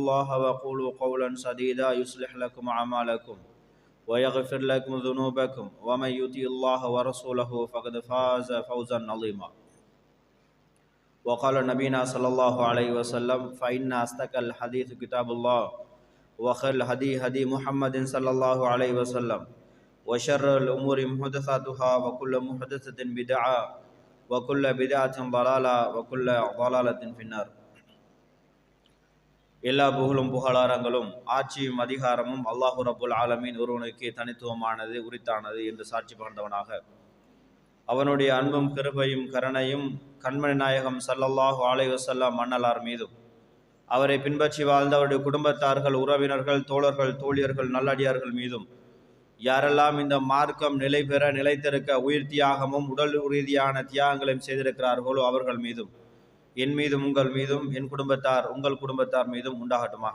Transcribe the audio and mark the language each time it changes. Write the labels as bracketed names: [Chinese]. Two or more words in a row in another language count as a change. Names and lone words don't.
[Arabic] الله وقولوا قولا سديدا يصلح لكم أعمالكم ويغفر لكم ذنوبكم ومن يطع الله ورسوله فقد فاز فوزا عظيما وقال نبينا صلى الله عليه وسلم فإن أصدق الحديث كتاب الله وخير الهدي هدي محمد صلى الله عليه وسلم وشر الأمور محدثاتها وكل محدثة بدعة وكل بدعة ضلالة وكل ضلالة في النار [Tamil] எல்லா புகழும் புகழாரங்களும் ஆட்சியும் அதிகாரமும் [Arabic] الله رب العالمين [Tamil] ஒருவனுக்கு தனித்துவமானது உரித்தானது என்று சாட்சி பகர்ந்தவனாக அவனுடைய அன்பும் கிருபையும் கருணையும் கண்மணி நாயகம் [Arabic] صلى الله عليه وسلم [Tamil] மன்னலார் மீதும் அவரை பின்பற்றி வாழ்ந்த அவருடைய குடும்பத்தார்கள், உறவினர்கள், தோழர்கள், தோழியர்கள், நல்லடியார்கள் மீதும் யாரெல்லாம் இந்த மார்க்கம் நிலை பெற நிலைத்திருக்க உயிர் தியாகமும் உடல் ரீதியான தியாகங்களையும் செய்திருக்கிறார்களோ அவர்கள் மீதும் என் மீதும் உங்கள் மீதும் என் குடும்பத்தார் உங்கள் குடும்பத்தார் மீதும் உண்டாகட்டுமாக.